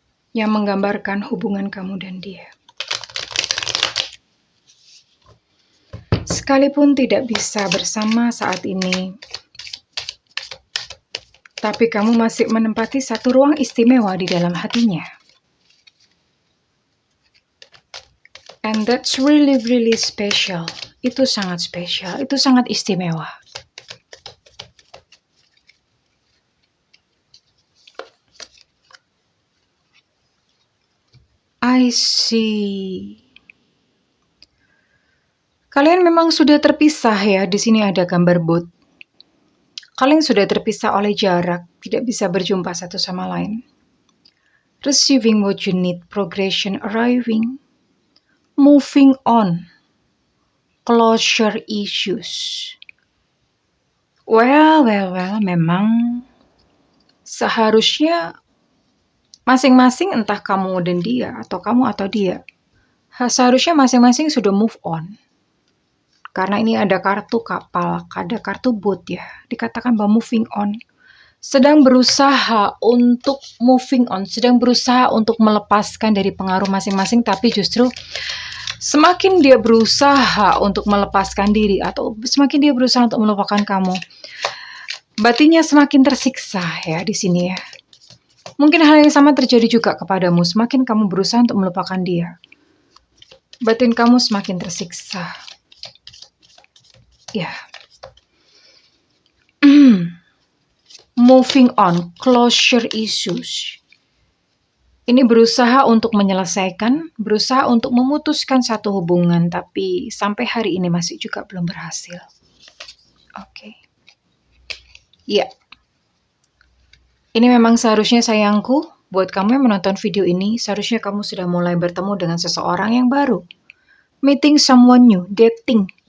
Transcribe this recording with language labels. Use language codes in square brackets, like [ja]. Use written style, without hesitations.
[id] Yang menggambarkan hubungan kamu dan dia. Sekalipun tidak bisa bersama saat ini, tapi kamu masih menempati satu ruang istimewa di dalam hatinya. [en] And that's really, really special. [id] Itu sangat spesial, itu sangat istimewa. [en] I see. [id] Kalian memang sudah terpisah ya. Di sini ada gambar bot. Kalian sudah terpisah oleh jarak, tidak bisa berjumpa satu sama lain. [en] Receiving what you need, progression arriving, moving on, closure issues. [id] Well, memang seharusnya masing-masing entah kamu dan dia atau kamu atau dia, seharusnya masing-masing sudah move on. Karena ini ada kartu kapal, ada kartu boat ya. Dikatakan bahwa [en] moving on. [id] Sedang berusaha untuk moving on. Sedang berusaha untuk melepaskan dari pengaruh masing-masing. Tapi justru semakin dia berusaha untuk melepaskan diri. Atau semakin dia berusaha untuk melupakan kamu. Batinnya semakin tersiksa ya di sini ya. Mungkin hal yang sama terjadi juga kepadamu. Semakin kamu berusaha untuk melupakan dia. Batin kamu semakin tersiksa. Ya. [en] Moving on, closure issues. [id] Ini berusaha untuk menyelesaikan, berusaha untuk memutuskan satu hubungan, tapi sampai hari ini masih juga belum berhasil. Oke. Ya. Ini memang seharusnya sayangku, buat kamu yang menonton video ini, seharusnya kamu sudah mulai bertemu dengan seseorang yang baru. [en] meeting someone new, dating.